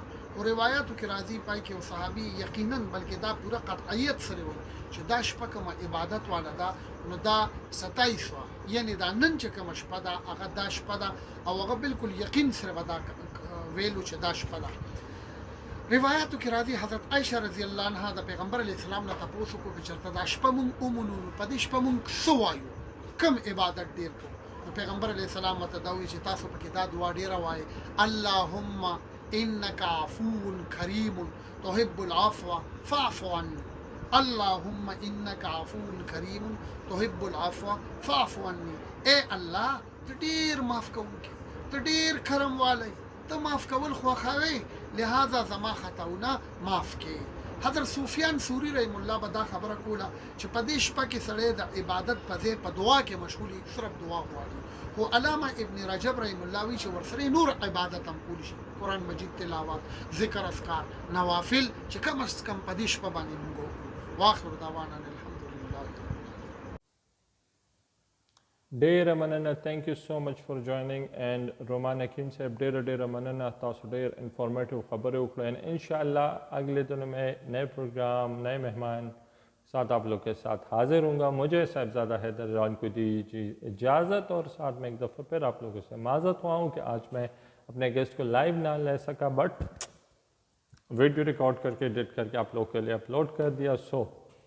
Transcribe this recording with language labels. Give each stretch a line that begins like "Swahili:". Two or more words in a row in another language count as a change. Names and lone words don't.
Pashto: او روایتو کې راځي پای کې او صحابي یقینا بلکې دا پوره قطعیت سره وایي چې دا شپه کوم عبادت والا ده نو دا 27 یعنی دا نن چې کوم شپه ده هغه دا شپه ده او هغه بالکل یقین سره ودا ویلو چې دا شپه ده. روایتو کې راځي حضرت عائشہ رضی الله عنها د پیغمبر علیه السلام نه تاسو کو چې چرته دا شپه مونږ اومنو په دې شپه مونږ سوایو کم عبادت ډیر کو. پیغمبر علیه السلام ته دا وی چې تاسو پکې دا دعا ډیره وایي
Arabic: اللهم إنك عفو كريم تحب العفو فاعف عني، اللهم إنك عفو كريم تحب العفو فاعف عني.
Pashto: اې الله ته ډیر معاف کوونکی، ته ډیر کرم والی، ته معاف کول خوښوي، لہذا زما خطاونه معاف کې. حضرت سفیان ثوری رحم الله به دا خبره کوله چې په دې شپه کې سړی د عبادت په ځای په دعا کې مشغولي، صرف دعا غواړي. خو علامه ابن رجب رحم الله وی چې ورسره نور عبادت هم کول شي، قرآن مجید تلاوت، ذکر اذکار، نوافل چې کم از کم په دې شپه باندې موږ وکړو.
Arabic: واخر دعوانا الحمدلله.
Pashto: ډیره مننه.
English: thank you so much for joining and
Pashto: رومان حکیم صاحب ډیره مننه، تاسو ډیر انفارمیٹو خبریں وکړو
Urdu: and انشاءاللہ اگلے دنوں میں نئے پروگرام، نئے مہمان ساتھ آپ لوگ کے ساتھ حاضر ہوں گا. مجھے صاحبزادہ حیدر جان کو دیجیے اجازت اور ساتھ میں ایک دفعہ پھر آپ لوگوں سے معذرت ہوا ہوں کہ آج میں اپنے گیسٹ کو لائیو نہ لے سکا، بٹ ویڈیو ریکارڈ کر کے ایڈٹ کر کے آپ لوگوں کے لیے اپلوڈ کر دیا.